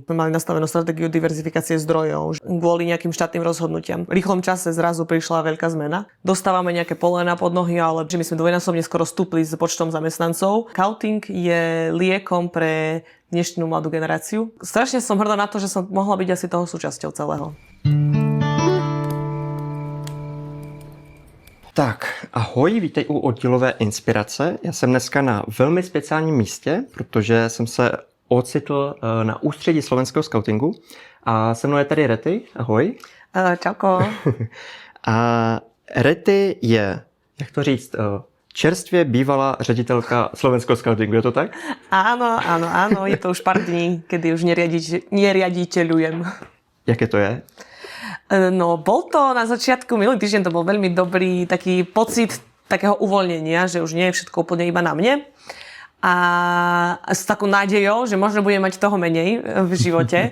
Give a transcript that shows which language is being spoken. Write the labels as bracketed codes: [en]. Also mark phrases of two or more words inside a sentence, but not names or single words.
[sk] My mali nastavenú stratégiu diverzifikácie zdrojov kvôli nejakým štátnym rozhodnutiam. V rýchlom čase zrazu prišla veľká zmena. Dostávame nejaké polená pod nohy, ale že my sme dvojnásobne skoro stúpli s počtom zamestnancov. Skauting je liekom pre dnešnú mladú generáciu. Strašne som hrdá na to, že som mohla byť asi toho súčasťou celého. [cs] Tak, ahoj, vítej u oddílové inspirace. Já jsem dneska na velmi speciálním místě, protože jsem se ocitl na ústředí slovenského skautingu a se mnou je tady Rety. Ahoj. Čauko. A Rety je, jak to říct, čerstvě bývalá ředitelka slovenského skautingu, je to tak? [sk] Áno, je to už pár dní, kedy už neriaditeľujem. [cs] Jaké to je? [sk] No, bol to na začiatku, minulý týždeň to bol veľmi dobrý taký pocit takého uvoľnenia, že už nie je všetko úplne iba na mne. A s takou nádejou, že možno budem mať toho menej v živote.